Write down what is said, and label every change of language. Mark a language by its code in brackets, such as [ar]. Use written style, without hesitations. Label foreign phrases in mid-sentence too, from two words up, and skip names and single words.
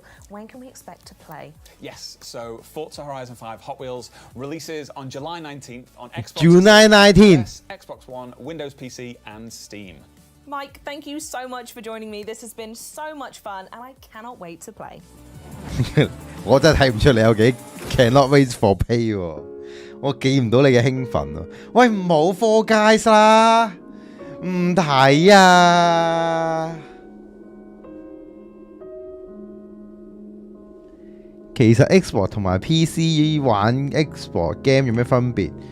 [en] When can we expect to play? Yes, so Forza Horizon 5 Hot Wheels releases on July 19th on Xbox, July 19th. Xbox One, Windows PC, and Steam. Mike, thank you so much for joining me. This has been so much fun, and I cannot wait to play. [yue] 我真係睇唔出你有幾 [en] cannot wait for pay [yue] 喎，我記唔到你嘅興奮啊！喂，唔好 Fall Guys 啦，唔睇啊！其實 Xbox 同埋 PC 玩 Xbox game 有咩分別？